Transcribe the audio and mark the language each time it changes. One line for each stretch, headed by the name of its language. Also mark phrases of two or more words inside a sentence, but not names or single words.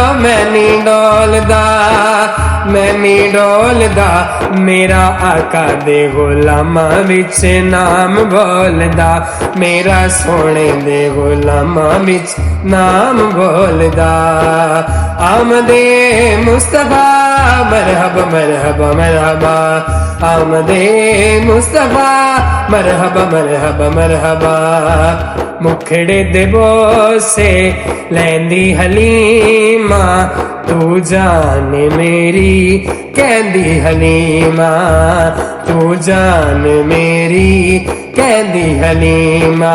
Punjabi: ਮੈਂ ਨਹੀਂ ਡੋਲਦਾ, ਮੈਂ ਨਹੀਂ ਡੋਲਦਾ। ਮੇਰਾ ਆਕਾ ਦੇ ਗੁਲਾਮਾਂ ਵਿਚ ਨਾਮ ਬੋਲਦਾ। ਮੇਰਾ ਸੋਨੇ ਦੇ ਗੁਲਾਮਾਂ ਵਿਚ ਨਾਮ ਬੋਲਦਾ।
Urdu: آمدِ مصطفیٰ مرحبا مرحبا مرحبا. آمدِ مصطفیٰ مرحبا مرحبا مرحبا.
Punjabi: ਮੁਖੜੇ ਦੇ ਬੋਸੇ ਲੈਂਦੀ ਹਲੀਮਾ, ਤੂੰ ਜਾਨ ਮੇਰੀ ਕਹਿੰਦੀ ਹਲੀਮਾ। ਤੂੰ ਜਾਨ ਮੇਰੀ ਕਹਿੰਦੀ ਹਲੀਮਾ।